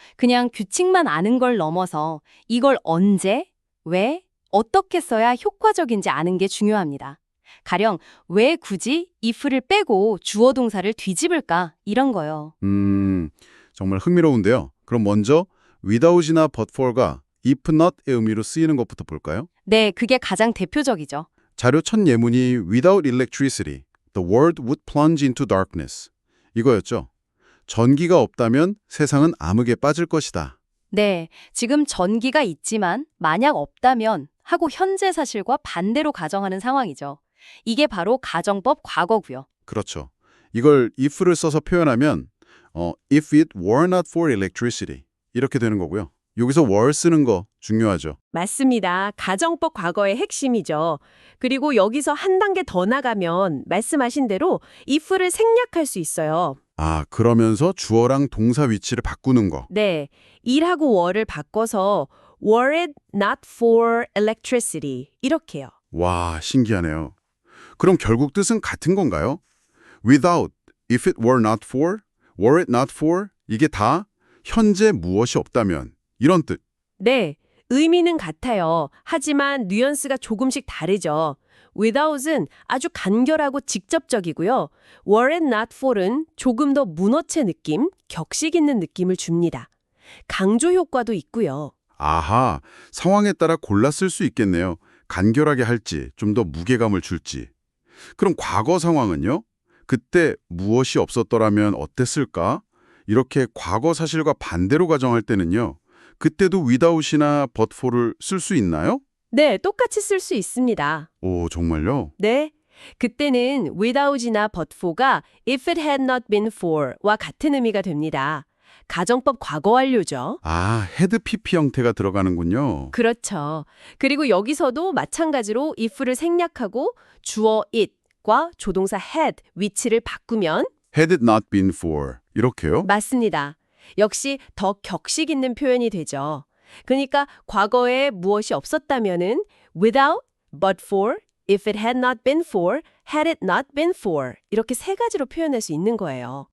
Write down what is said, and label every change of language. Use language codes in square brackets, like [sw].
[ko] 그냥 규칙만 아는 걸 넘어서 이걸 언제, 왜, 어떻게 써야 효과적인지 아는 게 중요합니다. 가령 왜 굳이 if를 빼고 주어 동사를 뒤집을까 이런 거요. 정말 흥미로운데요. 그럼 먼저 without이나 but for가 if not의 의미로 쓰이는 것부터 볼까요? 네, 그게 가장 대표적이죠. [en] 자료 첫 예문이 without electricity, the world would plunge into darkness. [ko] 이거였죠. 전기가 없다면 세상은 암흑에 빠질 것이다. 네, 지금 전기가 있지만 만약 없다면 하고 현재 사실과 반대로 가정하는 상황이죠. 이게 바로 가정법 과거고요. 그렇죠. 이걸 if를 써서 표현하면 if it were not for electricity 이렇게 되는 거고요. 여기서 were 쓰는 거 중요하죠. 맞습니다. 가정법 과거의 핵심이죠. 그리고 여기서 한 단계 더 나가면 말씀하신 대로 if를 생략할 수 있어요. 아, 그러면서 주어랑 동사 위치를 바꾸는 거. 네, 일하고 were를 바꿔서 were it not for electricity 이렇게요. 와, 신기하네요. 그럼 결국 뜻은 같은 건가요? [en] without, if it were not for, were it not for 이게 다 현재 무엇이 없다면 이런 뜻. [ko] 네, 의미는 같아요. 하지만 뉘앙스가 조금씩 다르죠. without은 아주 간결하고 직접적이고요. were it not for 은 조금 더 문어체 느낌, 격식 있는 느낌을 줍니다. 강조 효과도 있고요. 아하, 상황에 따라 골라 쓸 수 있겠네요. 간결하게 할지, 좀 더 무게감을 줄지. 그럼 과거 상황은요? 그때 무엇이 없었더라면 어땠을까? 이렇게 과거 사실과 반대로 가정할 때는요. 그때도 without이나 but for를 쓸 수 있나요? 네, 똑같이 쓸 수 있습니다. 오, 정말요? 네. [en] 그때는 without이나 but for가 if it had not been for와 같은 의미가 됩니다. [ko] 가정법 과거 완료죠. 아, had pp 형태가 들어가는군요. 그렇죠. 그리고 여기서도 마찬가지로 if를 생략하고 주어 it과 조동사 had 위치를 바꾸면 [en] had it not been for 이렇게요? [ko] 맞습니다. 역시 더 격식 있는 표현이 되죠. [en] 그러니까 과거에 무엇이 없었다면은 without, but for, if it had not been for, had it not been for 이렇게 세 가지로 표현할 수 있는 거예요.